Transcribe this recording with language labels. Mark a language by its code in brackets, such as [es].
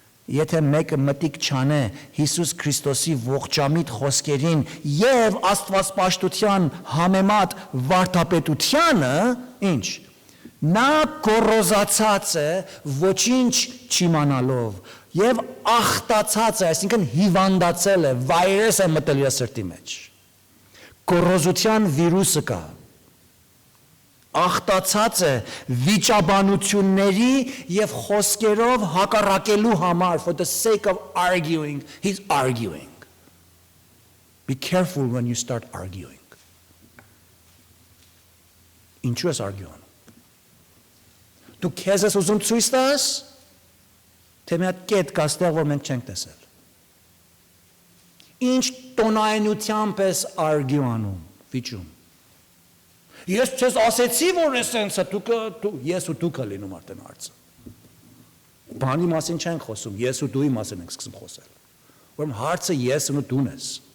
[hy] Եթե մեկը մտիկ չանե Հիսուս Քրիստոսի ողջամիտ խոսքերին եւ Աստվածպաշտության համեմատ վարդապետությանը ինչ Նա գոռոզացած է ոչինչ չիմանալով եւ ախտացած է, այսինքն հիվանդացել է, վայրես է մտել իր սրտի մեջ։ Գոռոզության վիրուսը կա։ Ախտացած է վիճաբանությունների եւ խոսքերով հակառակելու համար [en] for the sake of arguing, he's arguing. Be careful when you start arguing. [hy] Ինչու ես arguing? Դու քեզ ես ուզում ցույց տաս, թե մի հատ կետ կա ստեղ, որ մենք չենք տեսել։ Ինչ տոնայնությամբ ես argue անում, վիճում։ Ես չես ասեցի, որ էսենսը դու ես ու դու կլինում արդեն հարցը։ Բանի մասին չենք խոսում, ես ու դուի մասին ենք սկսում խոսել։ Ուրեմն հարցը ես ու դուն ես։